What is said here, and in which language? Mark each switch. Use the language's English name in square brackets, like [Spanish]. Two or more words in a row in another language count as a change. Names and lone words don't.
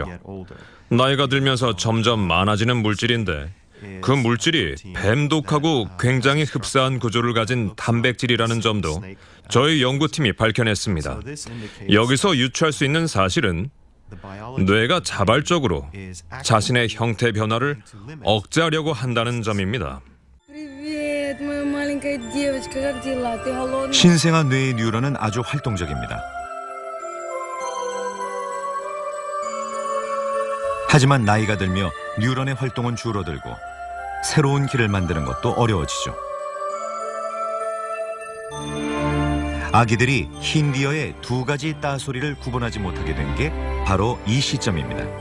[Korean] 나이가 들면서 점점 많아지는 물질인데 그 물질이 뱀독하고 굉장히 흡사한 구조를 가진 단백질이라는 점도 저희 연구팀이 밝혀냈습니다. 여기서 유추할 수 있는 사실은 뇌가 자발적으로 자신의 형태 변화를 억제하려고 한다는 점입니다. [Russian] Привет, моя маленькая девочка, как дела? Ты голодная? [Korean] 신생아 뇌의 뉴런은 아주 활동적입니다. 하지만 나이가 들며 뉴런의 활동은 줄어들고 새로운 길을 만드는 것도 어려워지죠. 아기들이 힌디어의 두 가지 따 소리를 구분하지 못하게 된 게 바로 이 시점입니다.